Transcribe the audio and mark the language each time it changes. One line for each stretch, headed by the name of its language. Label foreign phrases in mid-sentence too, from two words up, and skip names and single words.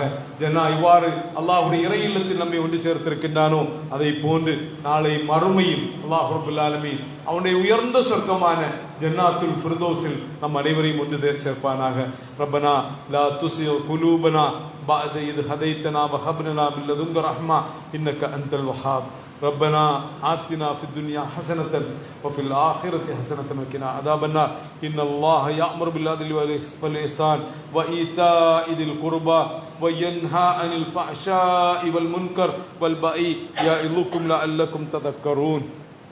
Tamil: ஜன்னா இவ்வாறு அல்லாஹ்வுடைய இறை இல்லத்தில் நம்மை ஒன்று சேர்த்திருக்கின்றானோ அதை போன்று நாளை மறுமையில் அல்லாஹ்
Arabic: رب العالمين
Tamil: அவனுடைய உயர்ந்த சொர்க்கமான ஜன்னாத்துல் ஃபிர்தௌஸில் நம் அனைவரையும் ஒன்று சேர்ப்பானாக.
Arabic: ربنا لا تزغ قلوبنا بعد إذ هديتنا وهب لنا من لدنك رحمة إنك أنت الوهاب. ربنا آتنا في الدنيا حسنة وفي الآخرة حسنة وقنا عذاب النار. إن الله يأمر بالعدل والإحسان وإيتاء ذي القربى وينهى عن الفحشاء والمنكر والبغي يعظكم لعلكم تذكرون.